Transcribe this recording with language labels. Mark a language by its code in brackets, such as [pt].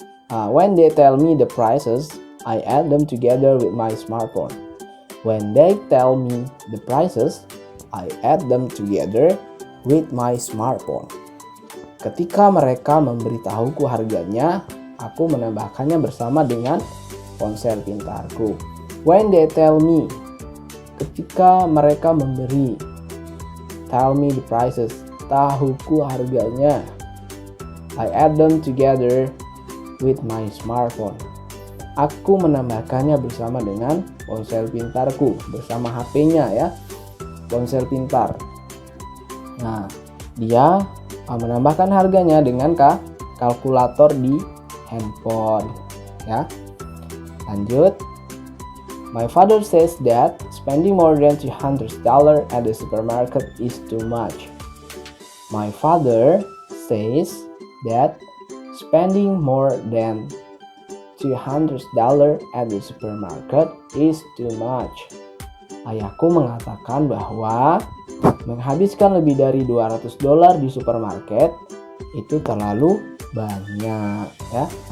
[en] When they tell me the prices, I add them together with my smartphone. When they tell me the prices, I add them together with my smartphone. [id] Ketika mereka memberitahuku harganya, aku menambahkannya bersama dengan ponsel pintarku. [en] When they tell me, [id] ketika mereka memberi, [en] tell me the prices, [id] tahuku harganya, [en] I add them together with my smartphone. [id] Aku menambahkannya bersama dengan ponsel pintarku, bersama HP-nya ya, ponsel pintar. Nah, dia menambahkan harganya dengan kalkulator di handphone ya. Lanjut. [en] My father says that spending more than $200 at the supermarket is too much. My father says that spending more than $200 at the supermarket is too much. [id] Ayahku mengatakan bahwa menghabiskan lebih dari $200 di supermarket itu terlalu banyak ya.